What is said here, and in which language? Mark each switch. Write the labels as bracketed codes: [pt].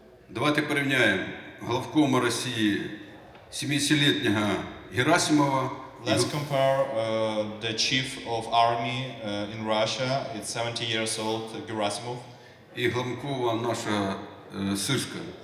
[uk] Давайте порівняємо главкома Росії 70-літнього Герасимова. [en] Let's compare the chief of army in Russia. It's 70 years old, Gerasimov. [uk] І главкова наша Сирська.